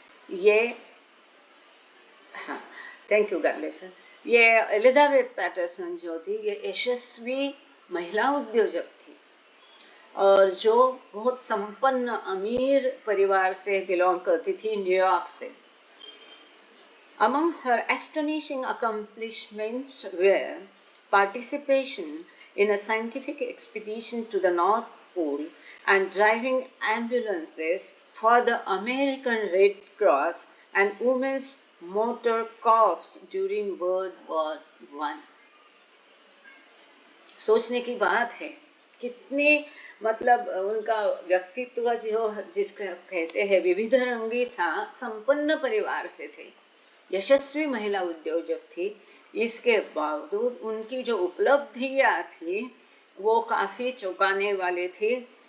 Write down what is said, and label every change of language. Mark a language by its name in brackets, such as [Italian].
[English] ये हाँ, thank you God bless. [Hindi] ये एलिजाबेथ पैटरसन जो थी ये यशस्वी महिला उद्योजक थी और जो बहुत संपन्न अमीर परिवार से बिलोंग करती थी, न्यूयॉर्क से। [English] Among her astonishing accomplishments were participation in a scientific expedition to the North Pole and driving ambulances for the American Red Cross and Women's Motor Corps during World War I. [Hindi] सोचने की बात है कितनी, मतलब उनका व्यक्तित्व जो जिसका कहते हैं विविध रंगी था, संपन्न परिवार से थे, यशस्वी महिला उद्योजक थी। इसके बावजूद उनकी जो उपलब्धियां थी वो काफी चौंकाने वाली थी।